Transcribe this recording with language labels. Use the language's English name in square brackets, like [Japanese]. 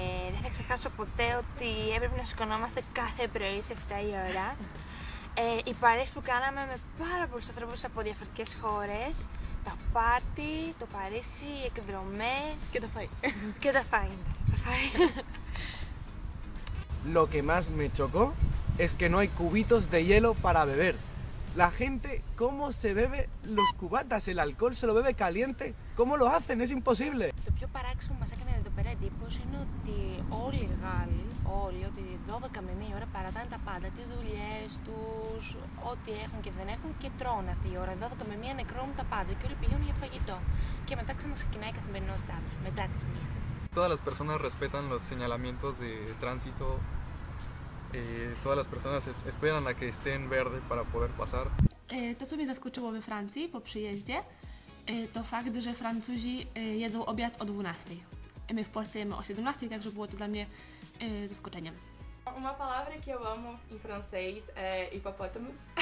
[Greek] Δεν θα ξεχάσω ποτέ ότι έπρεπε να σηκωνόμαστε κάθε πρωί σε 7 η ώρα. Οι παρέες που κάναμε με πάρα πολλούς ανθρώπους από διαφορετικές χώρες, τα πάρτι, το Παρίσι, οι εκδρομές Και το φαΐ. και τα φάι. [Spanish] Lo que más me chocó es que no hay cubitos de hielo para beber. La gente, ¿cómo se bebe los cubatas? El alcohol se lo bebe caliente. ¿Cómo lo hacen? Es imposible. [Greek] Το πιο παράξενο που μας έκανε εδώ πέρα εντύπωση είναι ότι όλοι οι Γάλλοι, όλοι, ότι 12 με 1 ώρα παρατάνε τα πάντα, τις δουλειές τους, ό,τι έχουν και δεν έχουν και τρώνε αυτή η ώρα. 12 με 1 νεκρώνουν τα πάντα και όλοι πηγαίνουν για φαγητό. Και μετά ξαναξεκινάει η καθημερινότητά τους, μετά τις 1. [Spanish] Todas las personas respetan los señalamientos de tránsito. Todas las personas esperan a que esté en verde para poder pasar. [Polish] To, co mnie zaskoczyło we Francji po przyjeździe, to fakt, że Francuzi jedzą obiad o 12. My w Polsce jemy o 17, także było to dla mnie zaskoczeniem. [Portuguese] Uma palavra que eu amo em francês é hipopótamos.